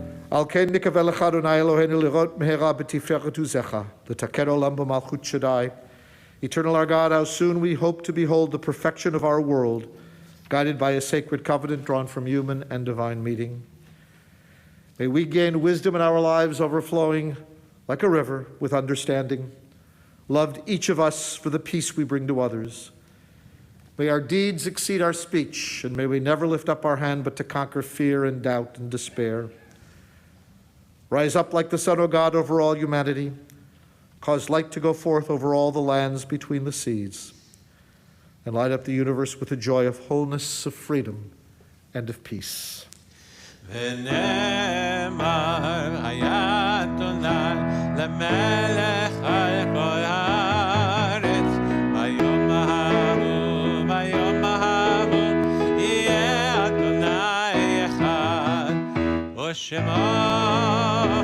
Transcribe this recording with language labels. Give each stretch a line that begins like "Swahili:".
Hebrew: על כן נקווה לך, אדוני אלוהינו, לראות מהרה בתפארת עוזך, לתקן עולם במלכות שדי.
English: Eternal our God, how soon we hope to behold the perfection of our world, guided by a sacred covenant drawn from human and divine meeting. May we gain wisdom in our lives overflowing like a river with understanding, loved each of us for the peace we bring to others. May our deeds exceed our speech, and may we never lift up our hand but to conquer fear and doubt and despair. Rise up like the sun, O God, over all humanity. Cause light to go forth over all the lands between the seas, and light up the universe with the joy of wholeness, of freedom, and of peace.
Hebrew: ונאמר היה אדוני למלך על כל הארץ, ביום ההוא יהיה אדוני אחד, ושמו